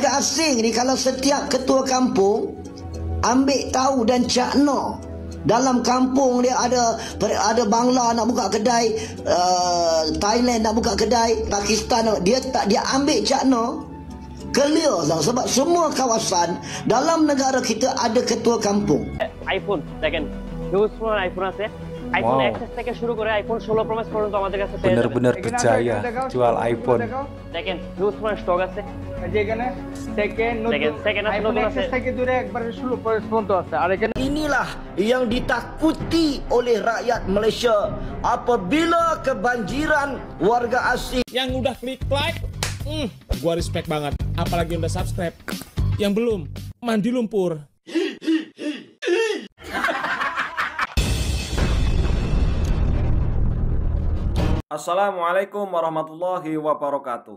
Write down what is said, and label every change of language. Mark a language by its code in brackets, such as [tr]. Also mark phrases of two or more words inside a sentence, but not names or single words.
[ms] Warga asing ni kalau setiap ketua kampung ambil tahu dan cakna dalam kampung dia ada Bangla nak buka kedai, Thailand nak buka kedai, Pakistan dia ambil cakna clear lah, sebab semua kawasan dalam negara kita ada ketua kampung. [bn] iPhone দেখেন হিউজ পরিমাণ আইফোন আছে আইফোন এক্সএস থেকে শুরু করে আইফোন 16 প্রো ম্যাক্স পর্যন্ত আমাদের কাছে [ms] benar-benar percaya jual iPhone [bn] দেখেন হিউজ পরিমাণ স্টক আছে যেখানে সেকেন্ড আইফোন এক্সএস থেকে দূরে একবার 16 প্রো পর্যন্ত আছে আর এখানে [ms] inilah yang ditakuti oleh rakyat Malaysia apabila kebanjiran warga asing. [id] Yang udah klik like, gua respect banget. Apalagi yang udah subscribe. Yang belum, mandi lumpur. [ar] السلام عليكم ورحمة الله وبركاته.